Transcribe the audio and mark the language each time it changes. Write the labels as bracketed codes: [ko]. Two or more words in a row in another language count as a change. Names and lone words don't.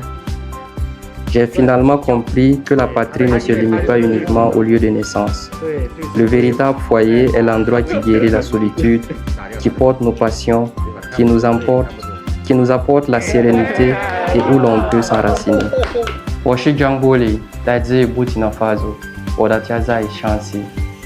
[fr] J'ai finalement compris que la patrie ne se limite pas uniquement au lieu de naissance. Le véritable foyer est l'endroit qui guérit la solitude, qui porte nos passions, qui nous apporte la sérénité et où l'on peut s'enraciner. [zh] 我是 Jiang Boli, 来自 Burkina Faso, 我的家在山西。